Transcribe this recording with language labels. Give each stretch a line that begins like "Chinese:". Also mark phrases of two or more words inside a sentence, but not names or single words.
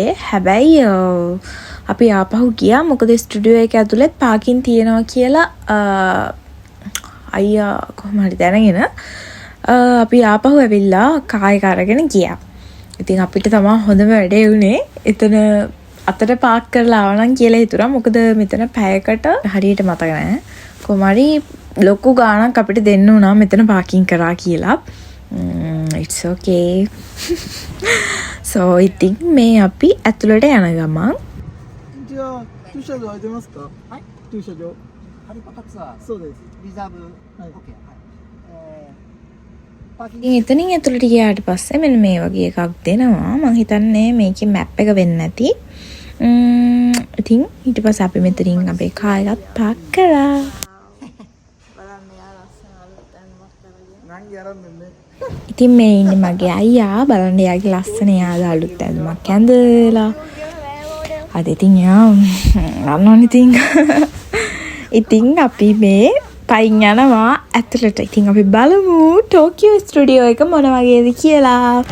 Sinhala: හැබැයි අපි ආපහු ගියා මොකද ස්ටුඩියෝ එක ඇතුළේ පාකින් තියෙනවා කියලා අයියා කොහොම හරි දැනගෙන අපි ආපහු ඇවිල්ලා කාර් අරගෙන ගියා. ඉතින් අපිට තමයි හොඳම වැඩේ වුණේ. එතන අතට පාක් කරලා ආවනම් කියලා හිතුණා. මොකද මෙතන පැයකට හරියට මතක නැහැ. කොහොම හරි ලොකු ගාණක් අපිට දෙන්න උනා මෙතන පාකින් කරා කියලා.
English: It's okay.
Sinhala: So ඉතින් මේ අපි ඇතුළට යන ගමන්
Japanese: 駐車場空いてますか？はい。駐車場。ハリポタツアー。そうです。リザーブ。はい。オッケー。はい。
Sinhala: ඉතින් එතනින් ඇතුළට ගියාට පස්සේ මෙන්න මේ වගේ එකක් දෙනවා. මම හිතන්නේ මේකේ මැප් එක වෙන්නේ නැති. ඉතින් ඊට පස්සේ අපි මෙතනින් අපේ කාර් එකත් පාක් කරා.
Japanese: 何やらんねんね。
Sinhala: ඉතින් මේ ඉන්නේ මගේ අයියා. බලන්න එයාගේ ලස්සන යාළුවා අලුත් ඇඳුමක් ඇඳලා. අද ඉතින් ඉතින් අපි මේ පයින් යනවා ඇතුළට. ඉතින් අපි බලමු ටෝකියෝ ස්ටුඩියෝ එක මොන වගේද කියලා.